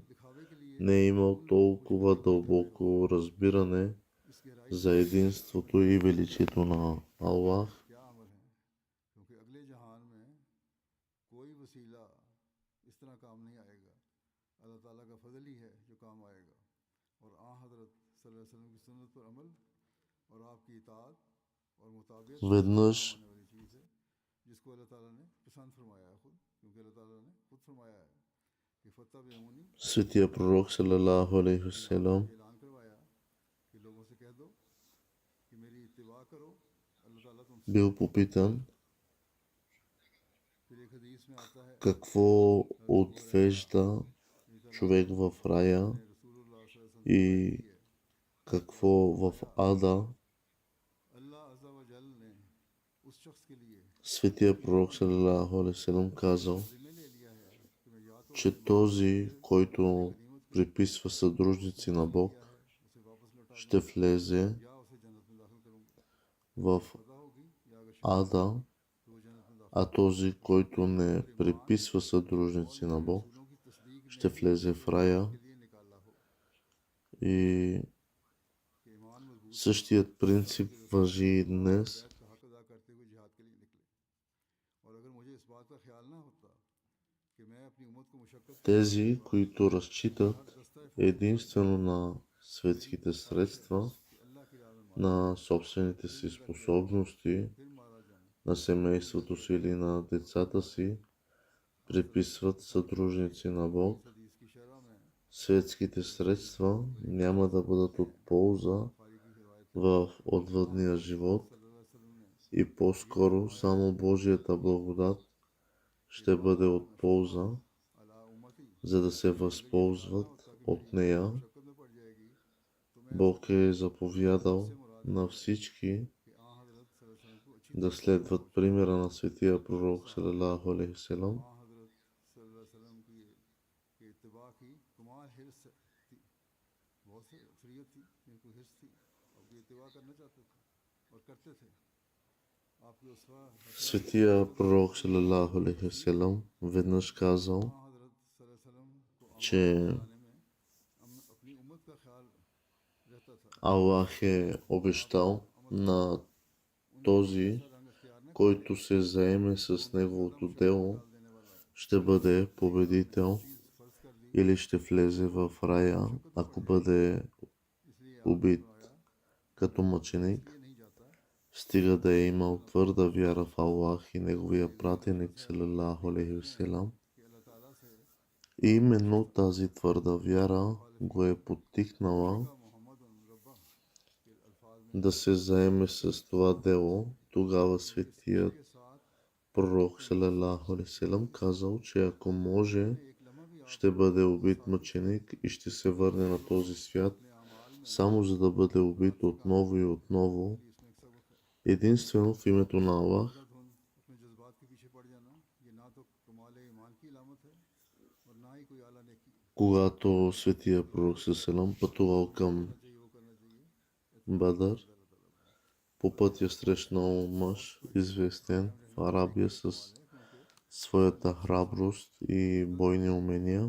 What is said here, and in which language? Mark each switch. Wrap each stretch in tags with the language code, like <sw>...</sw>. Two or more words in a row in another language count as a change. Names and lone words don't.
<ur>دکھاوے کے لیے</ur> <bg>не е имал толкова дълбоко разбиране</bg> <ur>اس گہرائی</ur> <bg>за единството и величието на Аллах.</bg> <ur>کیا عمل ہے کیونکہ اگلے جہان میں کوئی وسیلہ اس طرح کام نہیں آئے گا اللہ تعالیٰ کا فضل ہی ہے جو کام آئے گا اور آ حضرت</ur> <ar>صلى الله عليه وسلم</ar> <ur>کی سنت پر عمل اور آپ کی اطاعت اور مطابق</ur> <bg>Веднъж</bg> <ur>ہونے والی چیز ہے جس کو اللہ تعالیٰ نے پسند فرمایا ہے خود کیونکہ اللہ تعالیٰ نے خود فرمایا ہے کہ فاتبعونی</ur> <bg>светия пророк</bg> <ar>صلى الله عليه وسلم</ar> <ur>اعلان کروایا کہ لوگوں سے کہہ دو کہ میری اتباع کرو اللہ تعالیٰ تم سے</ur> <bg>бил попитан</bg> <ur>پھر ایک حدیث میں آتا ہے</ur> <bg>какво отвежда човек в рая</bg> <ar>رسول الله صلى الله عليه وسلم</ar> <bg>и какво в ада.</bg> <ar>الله عز وجل</ar> <ur>نے اس شخص کے لیے</ur> <bg>Светия пророк</bg> <ar>صلى الله عليه وسلم</ar> <bg>казал,</bg> <ur>ذمے لے لیا ہے کہ میں یا تو</ur> <bg>че този, който приписва съдружници на Бог,</bg> <ur>اسے واپس لوٹا</ur> <bg>ще влезе</bg> <ur>یا اسے جنت میں داخل کروں گا</ur> <bg>в</bg> <ur>پتا ہوگی یا اگر</ur> <bg>ада,</bg> <ur>تو وہ جنت میں داخل</ur> <bg>а този, който не приписва съдружници на Бог,</bg> <ur>رسولوں کی تصدیق نے</ur> <bg>ще влезе в рая.</bg> <ur>کے لیے نکالا ہو</ur> <bg>И</bg> <ur>کہ ایمان مضبوط</ur> <bg>същият принцип важи и днес.</bg> <ur>بیعت کا حق ادا کرتے ہوئے جہاد کے لیے نکلے اور اگر مجھے اس بات کا خیال نہ ہوتا کہ میں اپنی امت کو مشقت</ur> <bg>Тези, които разчитат единствено на светските средства,</bg> <ur>اللہ کی راہ میں</ur> <bg>на собствените си способности,</bg> <ur>پھر مارا جاؤں</ur> <bg>на семейството си или на децата си приписват съдружници на Бог, светските средства няма да бъдат от полза в отвъдния живот и по-скоро само Божията благодат ще бъде от полза, за да се възползват от нея. Бог е заповядал на всички да следват примера на светия пророк</bg> <ar>صلى الله عليه وسلم.</ar> <bg>Светия пророк</bg> <ar>صلى الله عليه وسلم</ar> <bg>веднъж казал, че Аллах е обещал на този, който се заеме с неговото дело, ще бъде победител или ще влезе в рая, ако бъде убит като мъченик, стига да е имал твърда вяра в Аллах и неговия пратеник</bg> <ar>صلى الله عليه وسلم.</ar> <bg>И именно тази твърда вяра го е подтикнала да се заеме с това дело. Тогава светият пророк</bg> <ar>صلى الله عليه وسلم</ar> <bg>казал, че ако може, ще бъде убит мъченик и ще се върне на този свят, само за да бъде убит отново и отново, единствено в името на Аллах. Когато светия пророк салам пътувал към Бадър, по пътя срещнал мъж, известен в Арабия с своята храброст и бойни умения.</bg>